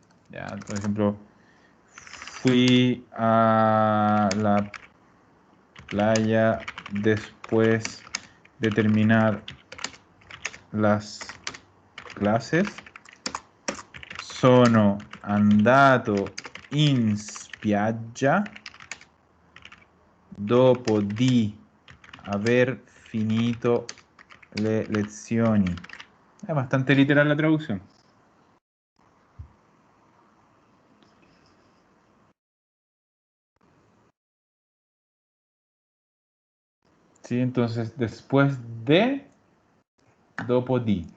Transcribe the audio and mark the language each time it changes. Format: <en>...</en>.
<es>Ya, por ejemplo, fui a la playa después de terminar las clases.</es> <it>Sono andato in spiaggia dopo di aver finito le lezioni.</it> <es>Es bastante literal la traducción. Sí, entonces después de</es> <it>dopo di.</it>